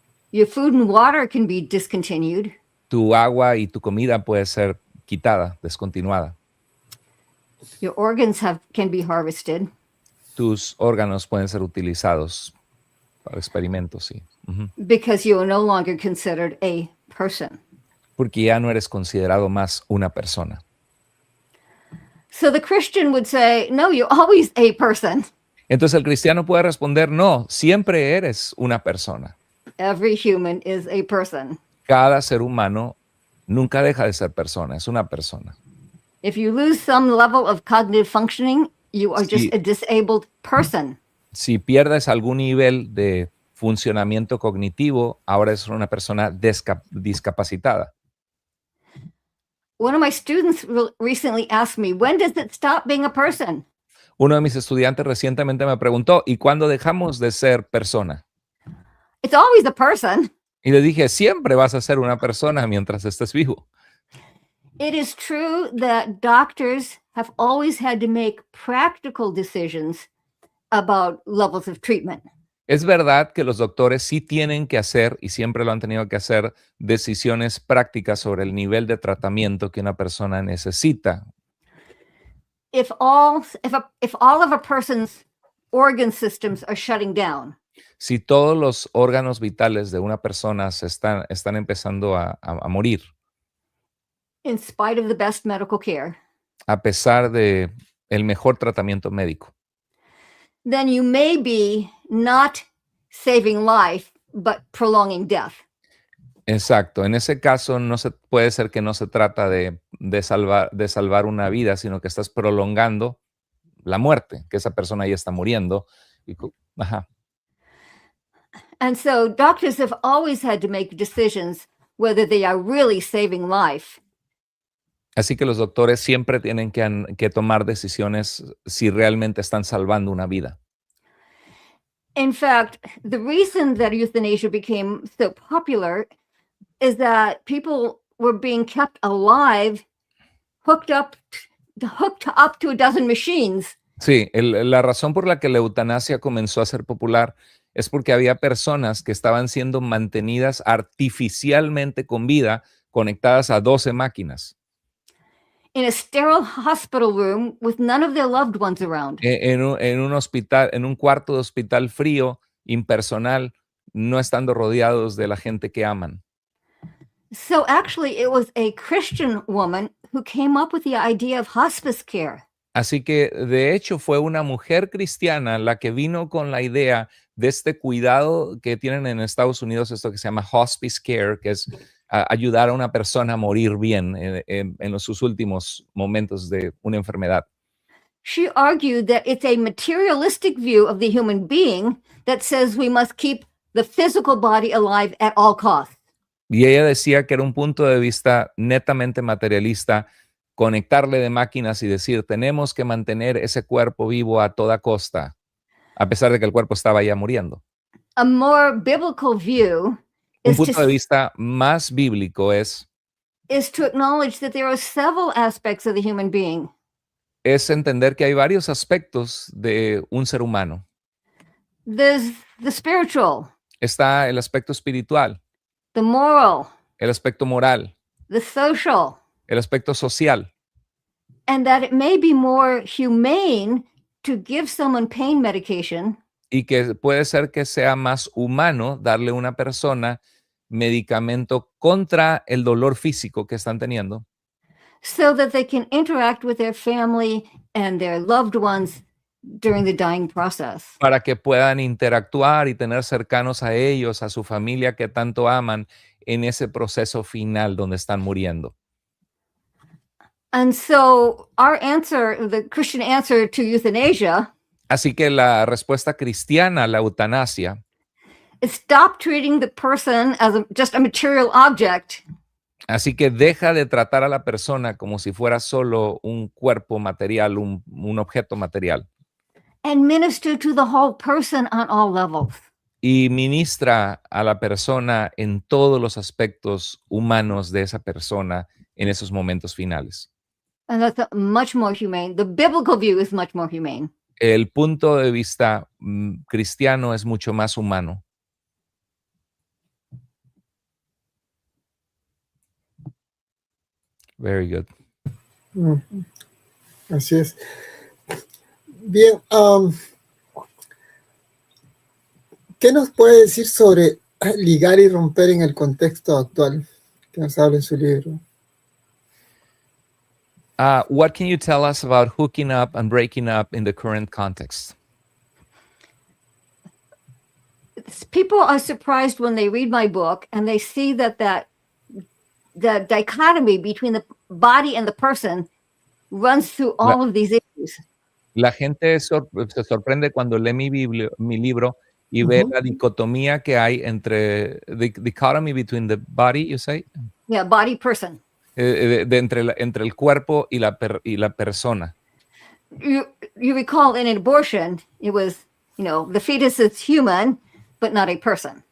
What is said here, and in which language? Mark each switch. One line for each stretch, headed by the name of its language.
English: Your food and water can be discontinued.
Spanish: Tu agua y tu comida puede ser quitada, descontinuada.
English: Your organs can be harvested.
Spanish: Tus órganos pueden ser utilizados para experimentos, sí.
English: Because you are no longer considered a person.
Spanish: Porque ya no eres considerado más una persona.
English: So the Christian would say, no, you're always a person.
Spanish: Entonces el cristiano puede responder, no, siempre eres una persona.
English: Every human is a person.
Spanish: Cada ser humano nunca deja de ser persona, es una persona.
English: If you lose some level of cognitive functioning, you are just a disabled person.
Spanish: Si pierdes algún nivel de funcionamiento cognitivo, ahora es una persona discapacitada.
English: One of my students recently asked me, when does it stop being a person?
Spanish: Uno de mis estudiantes recientemente me preguntó, ¿y cuándo dejamos de ser persona?
English: It's always a person.
Spanish: Y le dije, siempre vas a ser una persona mientras estés vivo.
English: It is true that doctors have always had to make practical decisions about levels of treatment.
Spanish: Es verdad que los doctores sí tienen que hacer, y siempre lo han tenido que hacer, decisiones prácticas sobre el nivel de tratamiento que una persona necesita.
English: If all of a person's organ systems are shutting down,
Spanish: si todos los órganos vitales de una persona están empezando a morir,
English: in spite of the best medical care,
Spanish: a pesar de el mejor tratamiento médico,
English: then you may be not saving life, but prolonging death.
Spanish: Exacto. En ese caso puede ser que no se trata de salvar una vida, sino que estás prolongando la muerte, que esa persona ya está muriendo.
English: And so doctors have always had to make decisions whether they are really saving life.
Spanish: Así que los doctores siempre tienen que tomar decisiones si realmente están salvando una vida.
English: In fact, the reason that euthanasia became so popular is that people were being kept alive, hooked up to a dozen machines.
Spanish: Sí, la razón por la que la eutanasia comenzó a ser popular es porque había personas que estaban siendo mantenidas artificialmente con vida, conectadas a 12 máquinas.
English: In a sterile hospital room with none of their loved ones around.
Spanish: En un hospital, en un cuarto de hospital frío, impersonal, no estando rodeados de la gente que aman.
English: So actually it was a Christian woman who came up with the idea of hospice care.
Spanish: Así que de hecho fue una mujer cristiana la que vino con la idea de este cuidado que tienen en Estados Unidos, esto que se llama hospice care, que es ayudar a una persona a morir bien en sus últimos momentos de una enfermedad.
English: she argued that it's a materialistic view of the human being that says we must keep the physical body alive at all costs.
Spanish: Y ella decía que era un punto de vista netamente materialista, conectarle de máquinas y decir, tenemos que mantener ese cuerpo vivo a toda costa, a pesar de que el cuerpo estaba ya muriendo.
English: A more biblical view
Spanish: Un punto de vista más bíblico es
English: to acknowledge that there are several aspects of the human being.
Spanish: Es entender que hay varios aspectos de un ser humano.
English: There's the spiritual.
Spanish: Está el aspecto espiritual.
English: The moral.
Spanish: El aspecto moral.
English: The social.
Spanish: El aspecto social.
English: And that it may be more humane to give someone pain medication.
Spanish: Y que puede ser que sea más humano darle a una persona medicamento contra el dolor físico que están teniendo.
English: So that they can interact with their family and their loved ones during the dying process.
Spanish: Para que puedan interactuar y tener cercanos a ellos, a su familia que tanto aman en ese proceso final donde están muriendo.
English: And so our answer, the Christian answer to euthanasia,
Spanish: así que la respuesta cristiana a la eutanasia
English: is stop treating the person as just a material object.
Spanish: Así que deja de tratar a la persona como si fuera solo un cuerpo material, un objeto material.
English: And minister to the whole person on all levels.
Spanish: Y ministra a la persona en todos los aspectos humanos de esa persona en esos momentos finales.
English: And that's much more humane. The biblical view is much more humane.
Spanish: El punto de vista cristiano es mucho más humano.
English: Very good.
Spanish: Así es. Bien, ¿qué nos puede decir sobre ligar y romper en el contexto actual que nos habla en su libro?
English: What can you tell us about hooking up and breaking up in the current context? People are surprised when they read my book and they see that the dichotomy between the body and the person runs through all of these issues.
Spanish: La gente se sorprende cuando lee mi libro y ve la dicotomía que hay entre
English: the dichotomy between the body, you say? Yeah, body person.
Spanish: Entre el cuerpo y la persona.
English: You recall in an abortion, it was, the fetus is human, but not a person.